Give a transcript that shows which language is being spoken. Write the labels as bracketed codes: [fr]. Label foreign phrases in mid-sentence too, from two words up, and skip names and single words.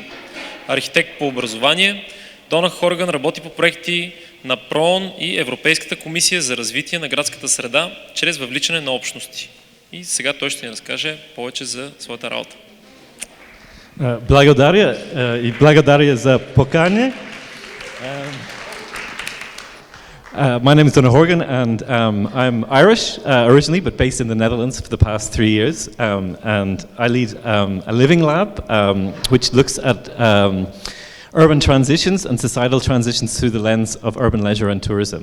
[bg] Архитект по образование, Донах Хорган работи по проекти на ПРООН и Европейската комисия за развитие на градската среда чрез въвличане на общности. И сега той ще ни разкаже повече за своята работа. Благодаря и благодаря за покане. [en] My name is Dонах Хорган, and I'm Irish originally, but based in the Netherlands for the past 3 years. And I lead a living lab, which looks at urban transitions and societal transitions through the lens of urban leisure and tourism.